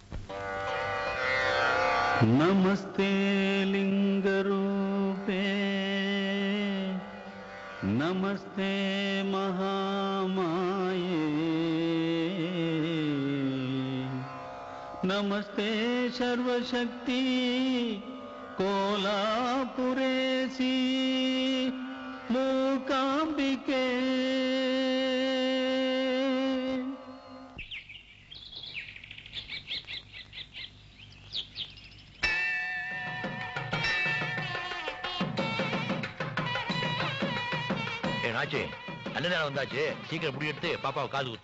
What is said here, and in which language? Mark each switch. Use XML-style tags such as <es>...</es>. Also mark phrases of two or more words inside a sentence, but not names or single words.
<sa>नमस्ते लिंगरूपे नमस्ते महामाये नमस्ते सर्वशक्ति कोलापुरेसी मूकांबिके</sa> <ta>நல்ல நேரம் வந்தாச்சு, சீக்கிரம் முடி எடுத்து பாப்பாவை காது குத்து.</ta>